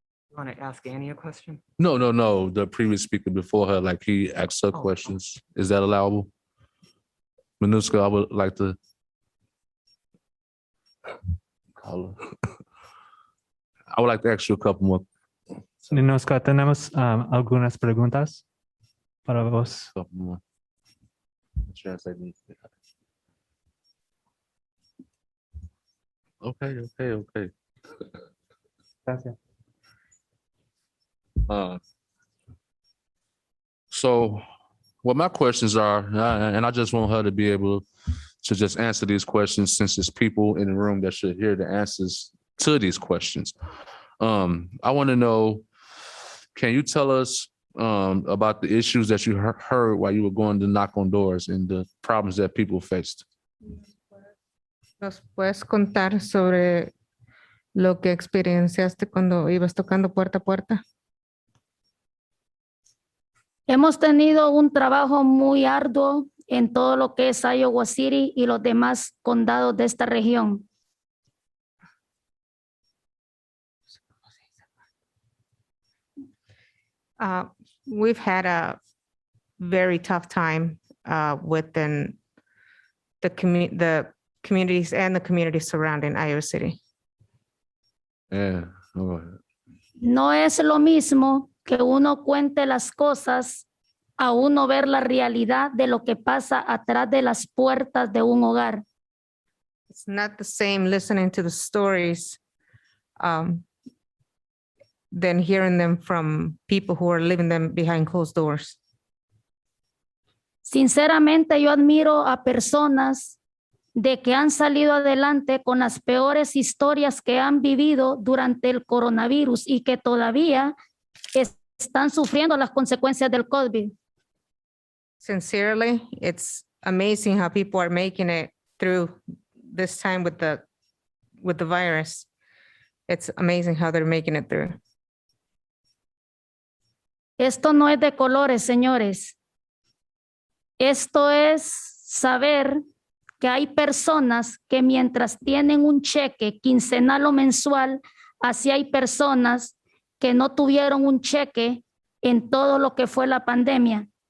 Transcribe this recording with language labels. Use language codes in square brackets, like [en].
[en] You want to ask Annie a question? No, the previous speaker before her, like he asked her questions. Is that allowable? Manuska, I would like to call her. I would like to ask you a couple more. [es] Ninoska, tenemos algunas preguntas para vos. [en] Couple more. Okay. [es] Gracias. [en] So what my questions are, and I just want her to be able to just answer these questions, since there's people in the room that should hear the answers to these questions. I want to know, can you tell us about the issues that you heard while you were going to knock on doors and the problems that people faced? [es] ¿Nos puedes contar sobre lo que experienciaste cuando ibas tocando puerta a puerta? Hemos tenido un trabajo muy arduo en todo lo que es Iowa City y los demás condados de esta región. [en] We've had a very tough time within the communities and the communities surrounding Iowa City. Yeah, go ahead. [es] No es lo mismo que uno cuente las cosas a uno ver la realidad de lo que pasa atrás de las puertas de un hogar. [en] It's not the same listening to the stories than hearing them from people who are living them behind closed doors. [es] Sinceramente, yo admiro a personas de que han salido adelante con las peores historias que han vivido durante el coronavirus y que todavía están sufriendo las consecuencias del COVID. [en] Sincerely, it's amazing how people are making it through this time with the virus. It's amazing how they're making it through. [es] Esto no es de colores, señores. Esto es saber que hay personas que mientras tienen un cheque quincenal o mensual, así hay personas que no tuvieron un cheque en todo lo que fue la pandemia.